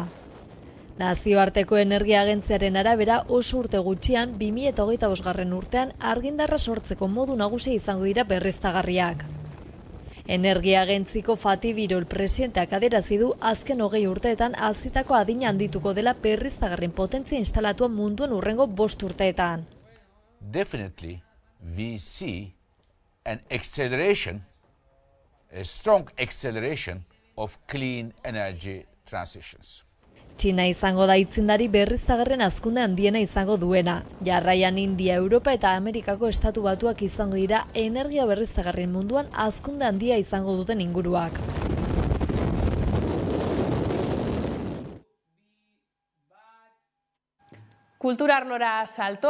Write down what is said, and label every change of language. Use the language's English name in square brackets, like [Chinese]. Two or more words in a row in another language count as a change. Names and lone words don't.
[Basque] Nazioarteko Energia Agentziaren arabera oso urte gutxian 2025 urtean argindarra sortzeko modu nagusia izango dira berriztagarriak. Energia Agentziko Fatih Birol presidenteak adierazi du azken 20 urteetan hazitako adina handituko dela berriztagarrien potentzia instalatua munduan hurrengo 5 urteetan. [English] Definitely we see an acceleration, a strong acceleration of clean energy transitions. [Basque] Txina izango da aitzindari berriztagarrien hazkunde handiena izango duena. Jarraian India, Europa eta Amerikako Estatu Batuak izango dira energia berriztagarrien munduan hazkunde handia izango duten inguruak. Kulturarlora salto.